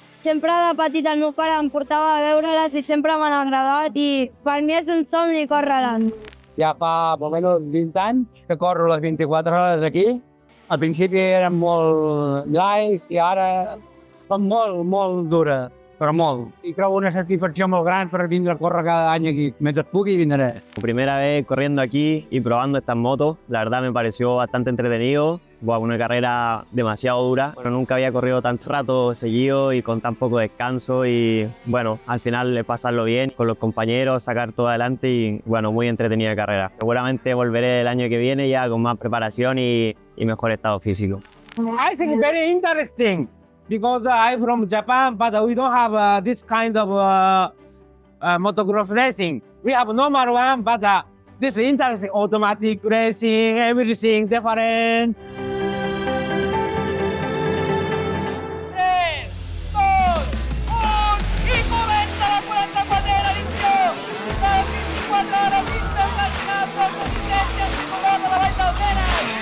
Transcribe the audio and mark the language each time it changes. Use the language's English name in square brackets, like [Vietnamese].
[Catalan] Sempre de petit el meu pare em portava a veure-les i sempre m'han agradat i per mi és un somni córrer-les. Ja fa més o menys 20 anys que corro les 24 hores aquí. Al principi eren molt light i ara són molt dures, però molt. I trobo una satisfacció molt gran per vindre a córrer cada any aquí. Mentre pugui vindré. [Spanish] Primera vez corriendo aquí y probando estas motos, la verdad me pareció bastante entretenido. Una carrera demasiado dura. Bueno, nunca había corrido tanto rato seguido y con tan poco descanso y bueno, al final pasarlo bien con los compañeros, sacar todo adelante y bueno, muy entretenida carrera. Seguramente volveré el año que viene ya con más preparación y mejor estado físico. [English] I think very interesting because I'm from Japan, but we don't have this kind of motocross racing. We have normal one, but this is interesting automatic racing, everything different. [Catalan] 3, 2, 1 i comença la 44a edició de les 24 hores internacionals de resistència circular de la Vall del Tenes.